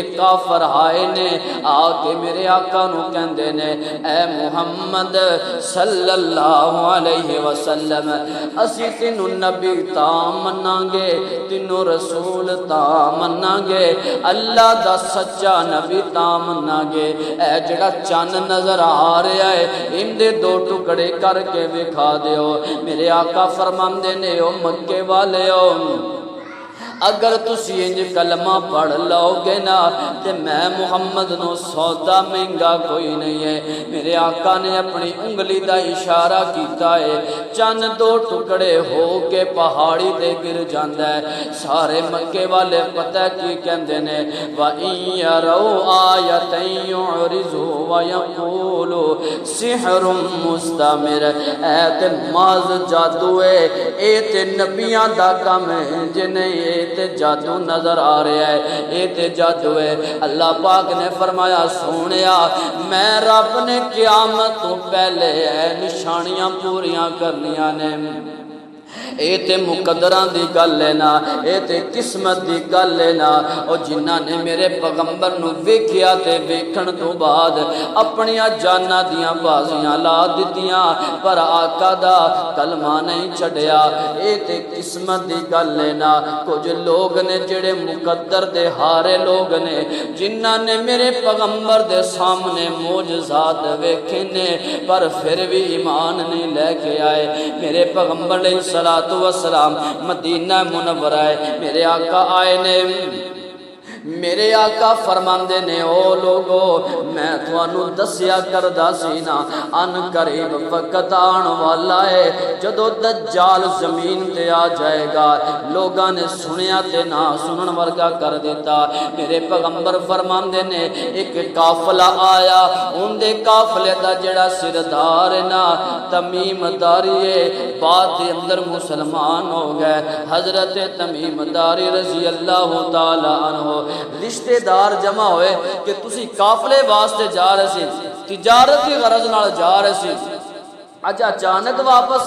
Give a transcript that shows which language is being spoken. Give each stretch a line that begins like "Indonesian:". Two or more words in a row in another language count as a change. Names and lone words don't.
Punjabi: کافر آئے نے، آ کے میرے آقا نو کہندے نے، اے محمد
Arabic: صلی اللہ علیہ وسلم،
Punjabi: اسی تینوں نبی تاں مناں گے، تینوں رسول تاں مناں گے، اللہ دا سچا نبی تاں مناں گے، اے جڑا چند نظر آ رہا ہے ان دے دو ٹکڑے کر کے وکھا دیو۔ میرے آقا فرماندے نے، او مکے والےو، اگر تسی انج کلمہ پڑھ لو گے نا تے میں محمد نو سودا مہنگا کوئی نہیں ہے۔ میرے آقا نے اپنی انگلی دا اشارہ کیتا ہے، چند دو ٹکڑے ہو کے پہاڑی تے گر جاندا ہے۔ سارے مکے والے پتہ کی کہندے نے،
Arabic: وَإِن يَرَوْا آیَةً يُعْرِضُوا وَيَقُولُوا سِحْرٌ مُسْتَمِرٌ۔
Punjabi: اے تے ماز جادو ہے، اے تے نبیاں دا کام ہے، جے نہیں اے تے جادو نظر آ رہا ہے، اے تے جادو ہے۔ اللہ پاک نے فرمایا، سونیا میں رب نے قیامت تو پہلے اے نشانیاں پوریاں کرنیاں نے۔ اے تے مقدراں دی گل ہے نا، اے تے قسمت دی گل ہے نا۔ او جنہاں نے میرے پیغمبر نو ویکھیا تے ویکھن تو بعد اپنیاں جاناں دیاں بازیاں لا دتیاں پر آقا دا کلمہ نہیں چھڈیا، اے تے قسمت دی گل ہے نا۔ کچھ لوگ نے جڑے مقدر دے ہارے لوگ نے، جنہاں نے میرے پیغمبر دے سامنے معجزات ویکھے نے پر پھر بھی ایمان نہیں لے کے آئے۔ میرے پیغمبر
Arabic: علیہ الصلوۃ والسلام
Punjabi: مدینہ منورہ ہے، میرے آقا آئے نے، میرے آقا فرماندے نے، او لوگو میں تھانوں دسیا کردا سی نا، ان قریب وقت آن والا ہے جدو دجال زمین تے آ جائے گا۔ لوگاں نے سنیا تے نہ سنن ورگا کر دیتا۔ میرے پیغمبر فرماندے نے، ایک قافلہ آیا، ان دے قافلے دا جڑا سردار ہے نا تمیم داری ہے، بعد دے اندر مسلمان ہو گئے۔ حضرت تمیم داری
Arabic: رضی اللہ تعالی عنہ
Punjabi: رشتے دار جمع ہوئے کہ تسی قافلے واسطے جا رہے سی، تجارت کی غرض نال جا رہے سی، اچھا اچانک واپس